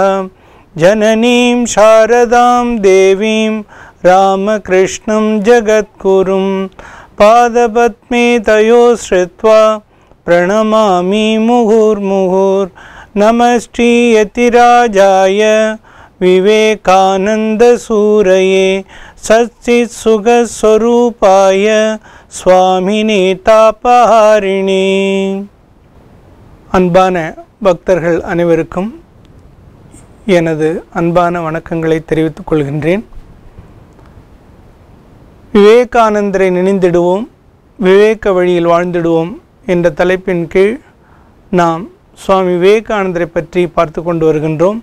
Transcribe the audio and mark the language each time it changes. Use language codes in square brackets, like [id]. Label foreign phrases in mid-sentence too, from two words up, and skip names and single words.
[sa] जननीं शारदां देवीं रामकृष्णं जगद्गुरुं पादपद्मे तयो श्रुत्वा प्रणमामि मुहुर्मुहुर्। नमस्ते यतिराजाय विवेकानन्दसूरये सच्चित्सुखस्वरूपाय स्वामिने तापहारिणे। [ta] அன்பான பக்தர்கள் அனைவருக்கும் எனது அன்பான வணக்கங்களை தெரிவித்துக் கொள்கின்றேன். விவேகானந்தரை நினைந்திடுவோம், விவேக வழியில் வாழ்ந்திடுவோம் என்ற தலைப்பின் கீழ் நாம் சுவாமி விவேகானந்தரை பற்றி பார்த்து கொண்டு வருகின்றோம்.